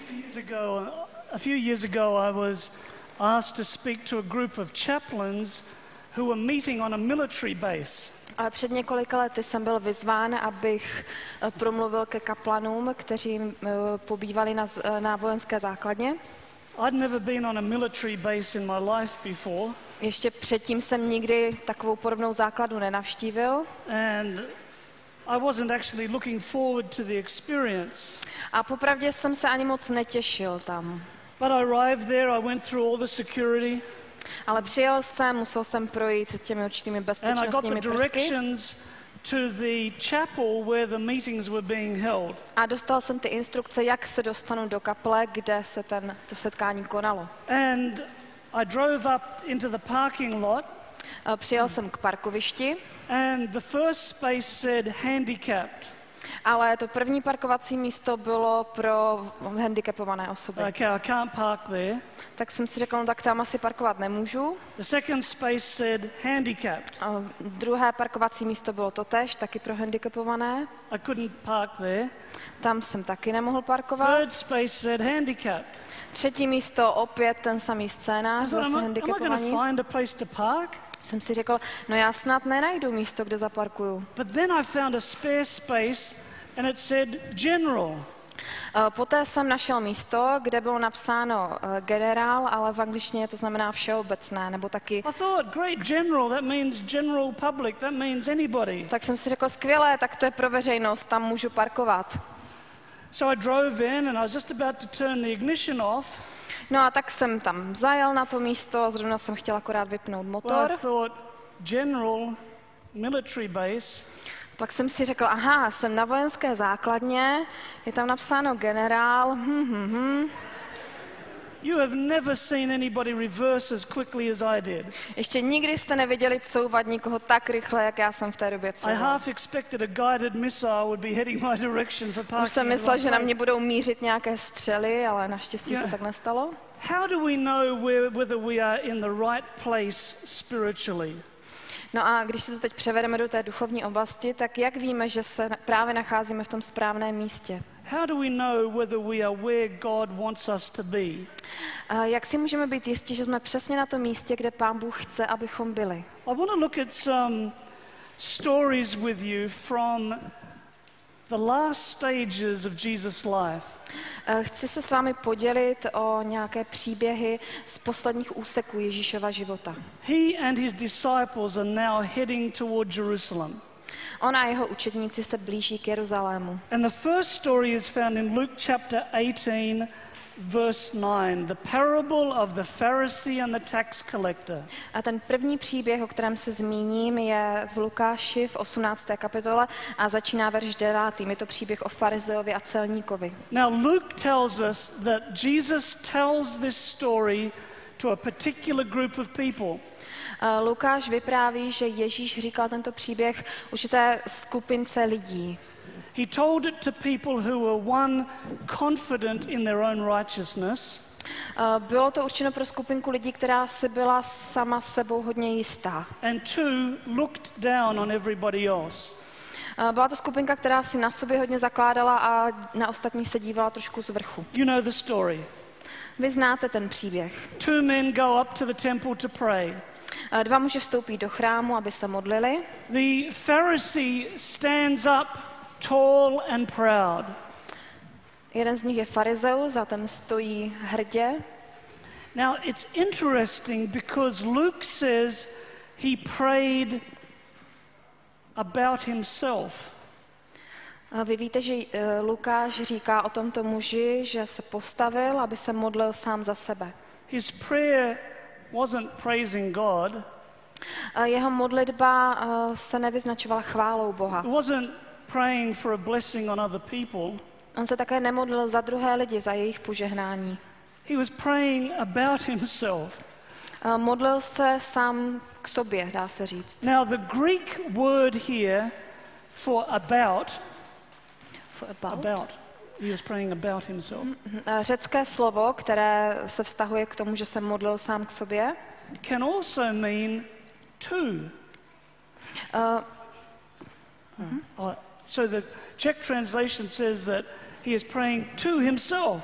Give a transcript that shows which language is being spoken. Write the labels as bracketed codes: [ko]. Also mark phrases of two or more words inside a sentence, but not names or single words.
[en] few years ago, I was asked to speak to a group of chaplains who were meeting on a military base. [cs] A před několika lety jsem byl vyzván, abych promluvil ke kaplanům, kteří pobývali na vojenské základně. [en] I'd never been on a military base in my life before. [cs] Ještě předtím jsem nikdy takovou podobnou základnu nenavštívil. [en] And I wasn't actually looking forward to the experience. [cs] A popravdě jsem se ani moc netěšil tam. [en] But I arrived there, I went through all the security. [cs] Ale přijel jsem, musel jsem projít těmi určitými bezpečnostními prvky. [en] To the chapel where the meetings were being held. [cs] A dostal jsem ty instrukce, jak se dostanu do kaple, kde se to setkání konalo. [en] And I drove up into the parking lot. [cs] Přijel jsem k parkovišti. [en] And the first space said handicapped. [cs] Ale to první parkovací místo bylo pro handicapované osoby. [en] Okay, I can't park there. [cs] Tak jsem si řekl, no tak tam asi parkovat nemůžu. [en] The second space said handicapped. [cs] A druhé parkovací místo bylo totéž, taky pro handicapované. [en] I couldn't park there. [cs] Tam jsem taky nemohl parkovat. [en] Third space said handicapped. [cs] Třetí místo, opět ten samý scénář, zase handicapovaní. [en] Find a place to park? [cs] Jsem si řekl, no já snad nenajdu místo, kde zaparkuju. [en] But then I found a spare space and it said general. [cs] Poté jsem našel místo, kde bylo napsáno generál, ale v angličtině to znamená všeobecné, nebo taky... [en] I thought, great, general, that means general public, that means anybody. [cs] Tak jsem si řekl, skvělé, tak to je pro veřejnost, tam můžu parkovat. [en] So I drove in and I was just about to turn the ignition off. [cs] No a tak jsem tam zajel na to místo, zrovna jsem chtěl akorát vypnout motor. [en] Well, I thought, general, military base. [cs] Pak jsem si řekl, aha, jsem na vojenské základně, je tam napsáno generál, [en] You have never seen anybody reverse as quickly as I did. [cs] Ještě nikdy jste neviděli couvat nikoho tak rychle, jak já jsem v té době couval. [en] I half expected a guided missile would be heading my direction for parking. [cs] Už jsem myslel, že na mě budou mířit nějaké střely, ale naštěstí se tak nestalo. [en] How do we know whether we are in the right place spiritually? [cs] No a když se to teď převedeme do té duchovní oblasti, tak jak víme, že se právě nacházíme v tom správném místě? [en] How do we know whether we are where God wants us to be? [cs] Jak si můžeme být jistí, že jsme přesně na tom místě, kde Pán Bůh chce, abychom byli? [en] I want to look at some stories with you from the last stages of Jesus' life. [cs] Chci se s vámi podělit o nějaké příběhy z posledních úseků Ježíšova života. [en] He and his disciples are now heading toward Jerusalem. [cs] On a jeho učedníci se blíží k Jeruzalému. [en] And the first story is found in Luke chapter 18, verse 9, the parable of the Pharisee and the tax collector. [cs] A ten první příběh, o kterém se zmíním, je v Lukáši v 18. kapitole a začíná verš 9. Je to příběh o farizeovi a celníkovi. [en] Now Luke tells us that Jesus tells this story to a particular group of people. [cs] Lukáš vypráví, že Ježíš říkal tento příběh určité skupince lidí. [en] He told it to people who were confident in their own righteousness. [cs] Bylo to určeno pro skupinku lidí, která si byla sama sebou hodně jistá. [en] And looked down on everybody else. [cs] Byla to skupinka, která si na sobě hodně zakládala a na ostatní se dívala trošku z vrchu. [en] You know the story. [cs] Vy znáte ten příběh. [en] Two men go up to the temple to pray. [cs] Dva muži vstoupí do chrámu, aby se modlili. [en] The Pharisee stands up tall and proud. [cs] Jeden z nich je farizeus a ten stojí hrdě. [en] Now it's interesting because Luke says he prayed about himself. [cs] Vy víte, že Lukáš říká o tomto muži, že se postavil, aby se modlil sám za sebe. [en] His prayer wasn't praising God. [cs] Jeho modlitba se nevyznačovala chválou Boha. [en] It wasn't praying for a blessing on other people. [cs] On se také nemodlil za druhé lidi, za jejich požehnání. [en] He was praying about himself. [cs] Modlil se sám k sobě, dá se říct. [en] Now the Greek word here for about. He was praying about himself. [cs] Řecké slovo, které se vztahuje k tomu, že se modlil sám k sobě, [en] can also mean to. So the Czech translation says that he is praying to himself.